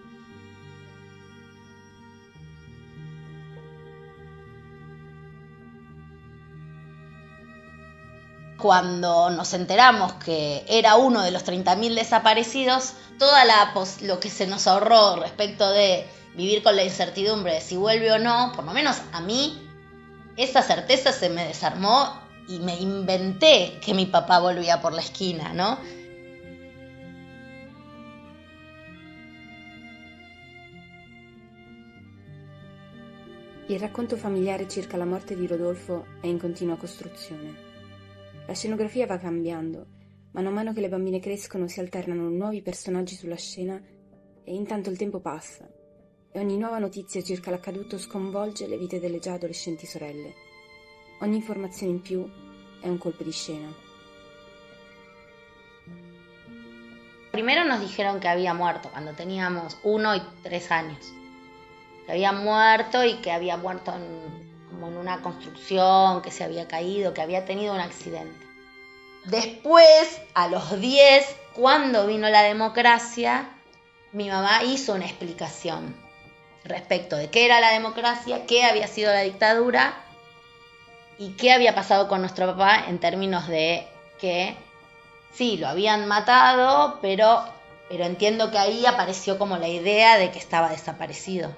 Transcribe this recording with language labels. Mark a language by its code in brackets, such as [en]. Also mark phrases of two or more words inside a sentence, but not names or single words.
[es] Cuando nos enteramos que era uno de los 30.000 desaparecidos, lo que se nos ahorró respecto de vivir con la incertidumbre de si vuelve o no, por lo menos a mí, esa certeza se me desarmó y me inventé que mi papá volvía por la esquina, ¿no? [it] Il racconto familiare circa la morte di Rodolfo è in continua costruzione. La scenografia va cambiando, mano a mano che le bambine crescono si alternano nuovi personaggi sulla scena e intanto il tempo passa e ogni nuova notizia circa l'accaduto sconvolge le vite delle già adolescenti sorelle. Ogni informazione in più è un colpo di scena. [es] Primero nos dijeron que había muerto cuando teníamos 1 y 3 años. Que había muerto y que había muerto como en una construcción, que se había caído, que había tenido un accidente. Después, a los 10, cuando vino la democracia, mi mamá hizo una explicación respecto de qué era la democracia, qué había sido la dictadura y qué había pasado con nuestro papá en términos de que sí, lo habían matado, pero entiendo que ahí apareció como la idea de que estaba desaparecido.